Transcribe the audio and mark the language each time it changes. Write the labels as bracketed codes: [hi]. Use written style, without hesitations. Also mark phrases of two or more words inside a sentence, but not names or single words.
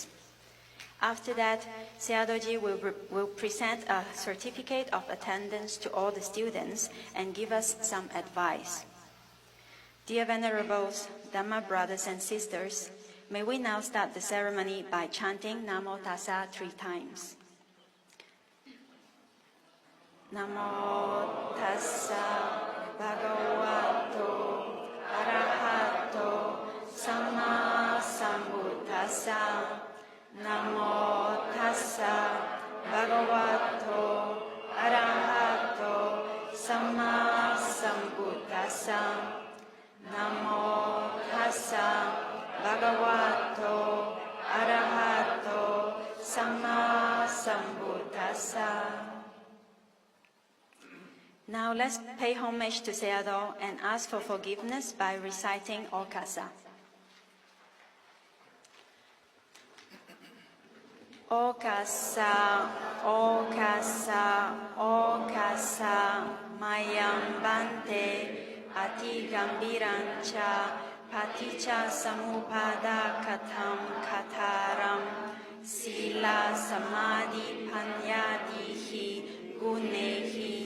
[en] After that, Sayadaw will present a certificate of attendance to all the students and give us some advice. Dear Venerables, Dhamma brothers and sisters, may we now start the ceremony by chanting [pi] Namo Tassa [en] 3 times. [pi] Namo Tassa Bhagavato Arahato Samma Sambuddhassa. Namo Tassa Bhagavato Arahato Samma Sambuddhassa. Namo Tassa Bhagavato Arahato Samma Sambuddhassa. [en] Now let's pay homage to Sayadaw and ask for forgiveness by reciting Okasa. [pi] Okasa, Okasa, Okasa, Mayam Bante, Ati Gambirancha, Paticca Samuppada Katham Kataram, Sila Samadhi Panyadihi, Gunehi